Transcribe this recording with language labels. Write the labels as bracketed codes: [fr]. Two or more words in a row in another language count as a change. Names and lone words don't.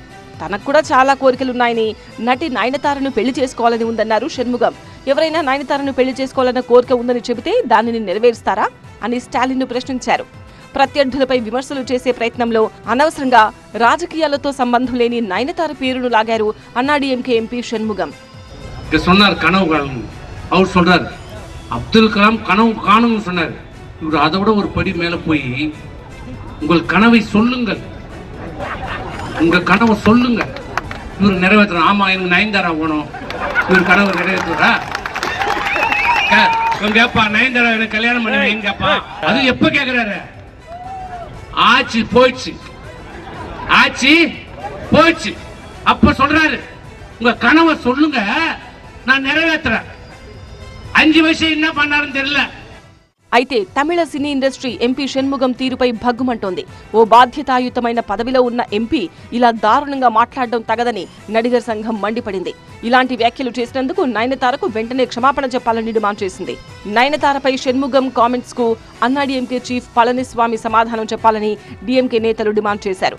[te] తనకు కూడా చాలా కోరికలున్నాయని, నటి నయనతారను పెళ్లి చేసుకోవాలని ఉందన్నారు షణ్ముగం. ఎవరైనా నయనతారను పెళ్లి చేసుకోవాలన్న కోరిక ఉందని చెబితే దానిని నెరవేరుస్తారా అని స్టాలిన్ను ప్రశ్నించారు. ప్రత్యర్థులపై విమర్శలు చేసే ప్రయత్నంలో అనవసరంగా రాజకీయాలతో సంబంధం లేని నయనతార పేరును లాగారు అన్నాడీఎంకే ఎంపీ షణ్ముగం. [ta] அவர் சொல்றாரு அப்துல் கலாம் கனவு காணும்னு சொன்னார். இவர் அதை விட ஒரு படி மேல போய் உங்கள் கனவை சொல்லுங்கள், உங்க கனவை சொல்லுங்க, இவர் நிறைவேற்றணும். ஆமா, எனக்கு நயன்தாரா வேணும், இவர் கனவு நிறைவேற்றுறா கேப்பா, நயன்தாரா எனக்கு கல்யாணம் பண்ணுவேன் கேப்பா. அது எப்ப கேக்குறாரு? ஆச்சு போயிடுச்சு, ஆச்சு போயிடுச்சு. அப்ப சொல்றாரு, உங்க கனவை சொல்லுங்க, நான் நிறைவேற்றுறேன். 5 வருஷம் என்ன பண்ணாருன்னு தெரியல. [te] అయితే తమిళ సినీ ఇండస్ట్రీ ఎంపీ షణ్ముగం తీరుపై భగ్గుమంటోంది. ఓ బాధ్యతాయుతమైన పదవిలో ఉన్న ఎంపీ ఇలా దారుణంగా మాట్లాడడం తగదని నడిగర్ సంఘం మండిపడింది. ఇలాంటి వ్యాఖ్యలు చేసినందుకు నయనతారకు వెంటనే క్షమాపణ చెప్పాలని డిమాండ్ చేసింది. నయనతారపై షణ్ముగం కామెంట్స్ కు అన్నాడీఎంకే చీఫ్ పళనిస్వామి సమాధానం చెప్పాలని డీఎంకే నేతలు డిమాండ్ చేశారు.